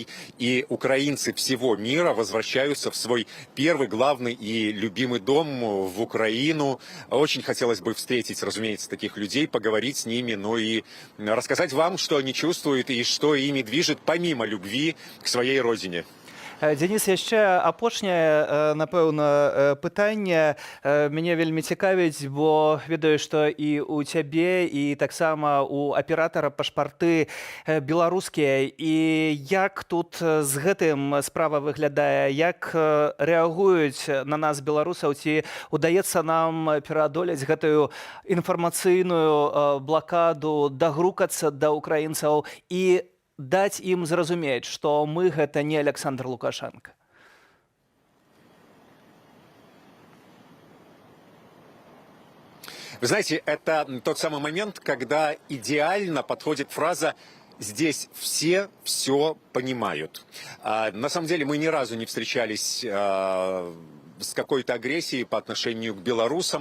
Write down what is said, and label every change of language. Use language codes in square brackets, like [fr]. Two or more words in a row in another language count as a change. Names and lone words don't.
[ru] И украинцы всего мира возвращаются в свой первый, главный и любимый дом, в Украину. Очень хотелось бы встретить, разумеется, таких людей, поговорить с ними, ну и рассказать вам, что они чувствуют и что ими движет помимо любви к своей родине. [be] Денис, яшчэ апошняе, напэўна, пытанне мяне вельмі цікавіць, бо ведаю, што і ў цябе, і таксама у аператара пашпарты беларускія. І як тут з гэтым справа выглядае, як рэагуюць на нас беларусаў, ці удаецца нам пераадолець гэтую інфармацыйную блакаду, дагрукацца да украінцаў і даць ім зразумець, што мы гэта не Александр Лукашенко. [ru] Вы знаете, это тот самый момент, когда идеально подходит фраза «здесь все понимают». На самом деле мы ни разу не встречались с какой-то агрессией по отношению к белорусам.